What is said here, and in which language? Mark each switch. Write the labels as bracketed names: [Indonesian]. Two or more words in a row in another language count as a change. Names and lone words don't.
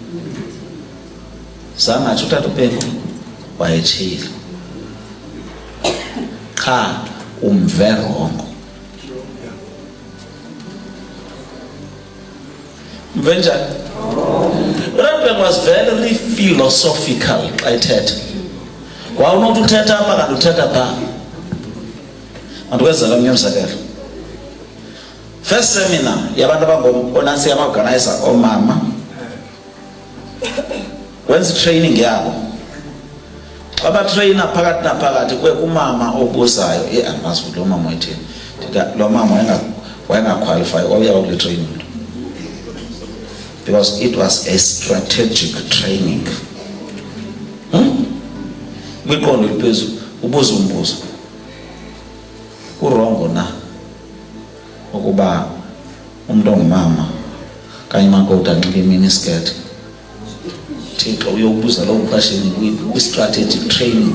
[Xhosa] Zangathi utata uBhengu wayetshile. Cha umve rongo. Mvenjani? [English] uBhengu was very philosophical [Xhosa] xa ethetha. Wawunothi uthetha apha kanti uthetha phaa. Andikwenzela omnye umzekelo. [English] First seminar [Xhosa] yabantu abangonansi yama-organizer omama, wenza training yabo. Xa batrayina phakathi naphakathi kwe kumama obuzayo, andimazi lo mama wayethini. Lo mama wayengaqualify wawuya kule [English] training because it was a strategic training. [Xhosa] Kwiqondo eliphezulu ubuza umbuzo, urongo na ukuba umuntu ongumama kanye makoti anxibe iminiskirt? Thixo uyobuza lo mqasheni kwi- [English] strategic training.